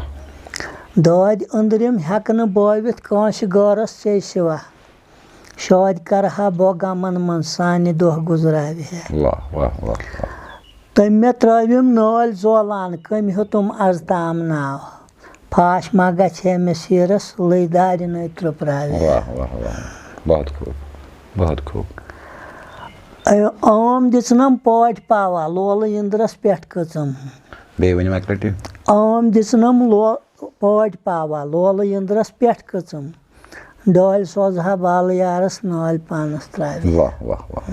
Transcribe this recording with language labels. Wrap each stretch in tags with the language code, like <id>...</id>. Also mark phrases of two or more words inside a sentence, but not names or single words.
<ks>دٲدۍ أنٛدرِم ہٮ۪کہٕ نہٕ بٲوِتھ کٲنٛسہِ غٲرس ژے سِوا شٲدۍ کرٕہا بہٕ غمن منٛز سانہِ دۄہ گُزراوِ ہے</ks> <ur>واہ واہ واہ</ur> <ks>تٔمۍ مےٚ ترٲوِم نٲلۍ زولان کٔمۍ ہیوٚتُم از تام ناو پھاش ما گژھِ ہے مےٚ سیٖرس لٔے دارِنٕے ترٛوپراوِ</ks> <ur>واہ واہ واہ بہت خوب بہت خوب</ur> <ks>عٲم دِژنم پٲٹھۍ پاوا لولہٕ اِنٛدرس پٮ۪ٹھ کٔژٕم بیٚیہِ ؤنِو اکہِ لٹہِ عٲم دِژنم پٲٹھۍ پاوا لولہٕ اِنٛدرس پٮ۪ٹھ کٔژٕم ڈٲلۍ سوزہا بالہٕ یارس نٲلۍ پانس ترٛاوِ</ks> <ur>واہ واہ واہ</ur>